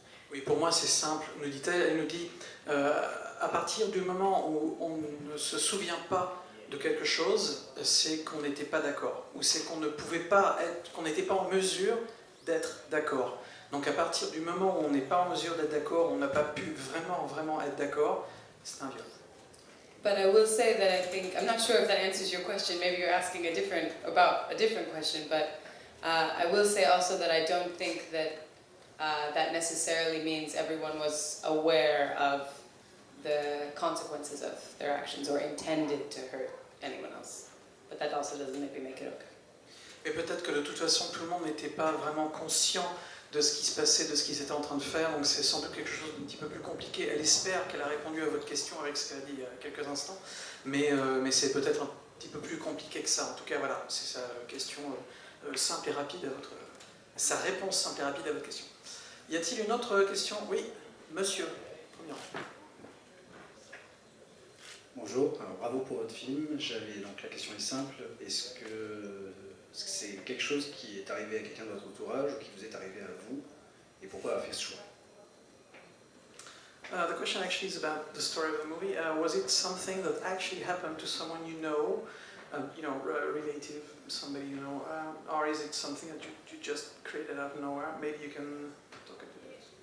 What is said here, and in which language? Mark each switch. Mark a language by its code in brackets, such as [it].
[fr] Oui, pour moi c'est simple, nous dit-elle. Elle nous dit, à partir du moment où on ne se souvient pas de quelque chose, c'est qu'on n'était pas d'accord, ou c'est qu'on ne pouvait pas être, qu'on n'était pas en mesure d'être d'accord. Donc à partir du moment où on n'est pas en mesure d'être d'accord, on n'a pas pu vraiment être d'accord, c'est un viol. [en] But I will say that I think, I'm not sure if that answers your question, maybe you're asking about a different question, but I will say also that I don't think that that necessarily means everyone was aware of the consequences of their actions or intended to hurt anyone else. But that also doesn't maybe make it okay. [fr] Et peut-être que de toute façon tout le monde n'était pas vraiment conscient de ce qui se passait, de ce qu'ils étaient en train de faire, donc c'est sans doute quelque chose d'un petit peu plus compliqué. Elle espère qu'elle a répondu à votre question avec ce qu'elle a dit il y a quelques instants, mais c'est peut-être un petit peu plus compliqué que ça. En tout cas, voilà, c'est sa question simple et rapide à votre... sa réponse simple et rapide à votre question. Y a-t-il une autre question? Oui, monsieur. Bonjour, alors bravo pour votre film. Donc la question est simple. Est-ce que c'est quelque chose qui est arrivé à quelqu'un de votre entourage ou qui vous est arrivé à vous? Et pourquoi avoir fait ce choix? [en] The question actually is about the story of the movie. Was it something that actually happened to someone you know, a relative, somebody you know, or is it something that you just created out of nowhere? Maybe you can talk about it.